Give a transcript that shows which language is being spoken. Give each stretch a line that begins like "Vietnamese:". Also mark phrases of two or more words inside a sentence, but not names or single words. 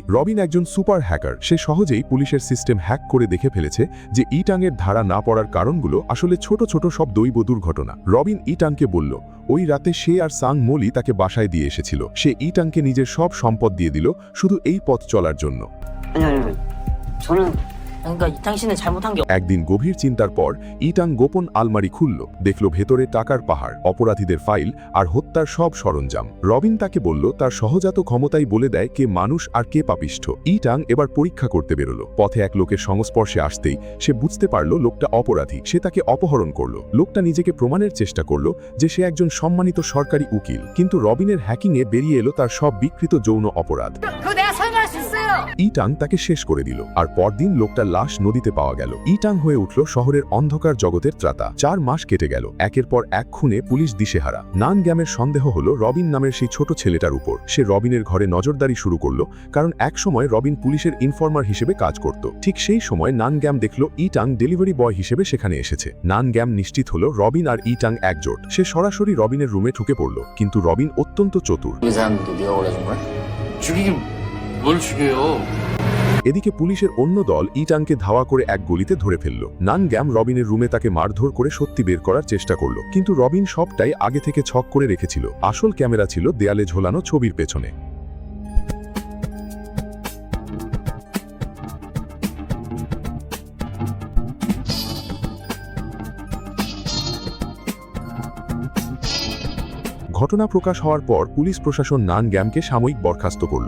Bangla: রবিন একজন সুপার হ্যাকার। সে সহজেই পুলিশের সিস্টেম হ্যাক করে দেখে ফেলেছে যে ইটাংয়ের ধারা না পড়ার কারণগুলো আসলে ছোট ছোট সব দৈব দুর্ঘটনা। রবিন ইটাংকে বলল ওই রাতে সে আর সাংমোলি তাকে বাসায় দিয়ে এসেছিল। সে ইটাংকে নিজের সব সম্পদ দিয়ে দিল শুধু এই পথ চলার জন্য।
Korean: 아니, 저는 그러니까 당신은 잘못한 게
Bangla: একদিন গভীর চিন্তার পর ইটাং গোপন আলমারি খুলল, দেখল ভেতরে টাকার পাহাড়, অপরাধীদের ফাইল আর হত্যার সব সরঞ্জাম। রবিন তাকে বলল তার সহজাত ক্ষমতাই বলে দেয় কে মানুষ আর কে পাপিষ্ঠ। ইটাং এবার পরীক্ষা করতে বেরোলো। পথে এক লোকের সংস্পর্শে আসতেই সে বুঝতে পারল লোকটা অপরাধী। সে তাকে অপহরণ করল। লোকটা নিজেকে প্রমাণের চেষ্টা করল যে সে একজন সম্মানিত সরকারি উকিল, কিন্তু রবিনের হ্যাকিংয়ে বেরিয়ে এলো তার সব বিকৃত যৌন অপরাধ।
Korean: 그거 내가 설명할 수 있어요.
Bangla: ইটাং তাকে শেষ করে দিল, আর পরদিন লোকটার লাশ নদীতে পাওয়া গেল। ইটাং হয়ে উঠল শহরের অন্ধকার জগতের ত্রাতা। 4 মাস কেটে গেল। একের পর এক খুনে পুলিশ দিশেহারা। নান গ্যামের সন্দেহ হলো রবিন নামের সেই ছোট ছেলেটার উপর। সে রবিনের ঘরে নজরদারি শুরু করলো, কারণ একসময় রবিন পুলিশের ইনফরমার হিসেবে কাজ করত। ঠিক সেই সময় নান গ্যাম দেখল ইটাং ডেলিভারি বয় হিসেবে সেখানে এসেছে। নান গ্যাম নিশ্চিত হলো রবিন আর ইটাং একজোট। সে সরাসরি রবিনের রুমে ঢুকে পড়ল, কিন্তু রবিন অত্যন্ত চতুর।
Korean: 이 사람도 네가 그래준 거야? 죽이긴 뭘 죽여요?
Bangla: এদিকে পুলিশের অন্য দল ইটাংকে ধাওয়া করে এক গলিতে ধরে ফেলল। নান গ্যাম রবিনের রুমে তাকে মারধর করে সত্যি বের করার চেষ্টা করল, কিন্তু রবিন সবটাই আগে থেকে ছক করে রেখেছিল। আসল ক্যামেরা ছিল দেয়ালে ঝোলানো ছবির পেছনে। ঘটনা প্রকাশ হওয়ার পর পুলিশ প্রশাসন নান গ্যামকে সাময়িক বরখাস্ত করল।